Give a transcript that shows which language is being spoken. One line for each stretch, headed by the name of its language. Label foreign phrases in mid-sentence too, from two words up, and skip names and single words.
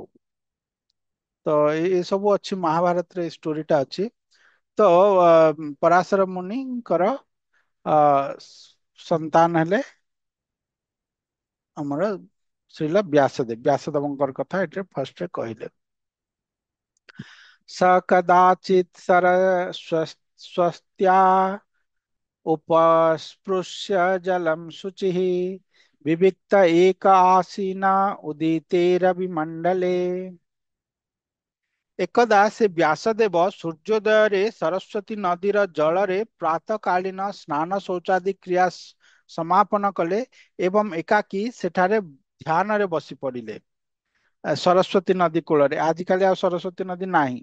Odia: ତ ଏ ସବୁ ଅଛି ମହାଭାରତରେ, ଏ ଷ୍ଟୋରିଟା ଅଛି। ତ ପରାଶର ମୁନିଙ୍କର ଅ, ସନ୍ତାନ ହେଲେ ଆମର ଶ୍ରୀଲ ବ୍ୟାସଦେବ। ବ୍ୟାସଦେବଙ୍କର କଥା ଏଠି ଫାର୍ଷ୍ଟରେ କହିଲେ।
Sanskrit: स कदाचित् स्वस्त्या उपस्पृश्य जलं शुचिः विविक्त एक आसीना उदितेरविमण्डले।
Odia: एकदा ସେ ବ୍ୟାସଦେବ ସୂର୍ଯ୍ୟୋଦୟରେ ସରସ୍ୱତୀ ନଦୀର ଜଳରେ ପ୍ରାତଃକାଳୀନ ସ୍ନାନ ଶୌଚାଦି କ୍ରିୟା ସମାପନ କଲେ ଏବଂ ଏକାକୀ ସେଠାରେ ଧ୍ୟାନରେ ବସି ପଡ଼ିଲେ। ସରସ୍ୱତୀ ନଦୀ କୂଳରେ। ଆଜିକାଲି ଆଉ ସରସ୍ୱତୀ ନଦୀ ନାହିଁ।